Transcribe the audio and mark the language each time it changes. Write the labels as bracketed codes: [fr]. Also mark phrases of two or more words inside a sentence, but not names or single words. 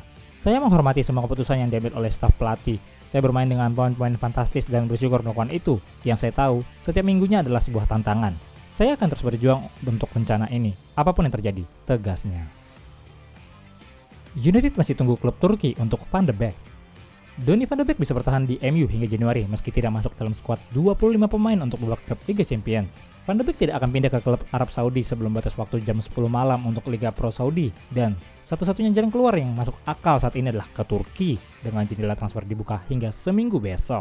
[id] Saya menghormati semua keputusan yang diambil oleh staf pelatih. Saya bermain dengan poin-poin fantastis dan bersyukur melakukan itu. Yang saya tahu, setiap minggunya adalah sebuah tantangan. Saya akan terus berjuang untuk rencana ini, apapun yang terjadi, tegasnya. United masih tunggu klub Turki untuk Van de Beek. Donny van de Beek bisa bertahan di MU hingga Januari meski tidak masuk dalam skuad 25 pemain untuk babak grup Liga Champions. Van de Beek tidak akan pindah ke klub Arab Saudi sebelum batas waktu jam 10 malam untuk Liga Pro Saudi, dan satu-satunya jalan keluar yang masuk akal saat ini adalah ke Turki dengan jendela transfer dibuka hingga seminggu besok.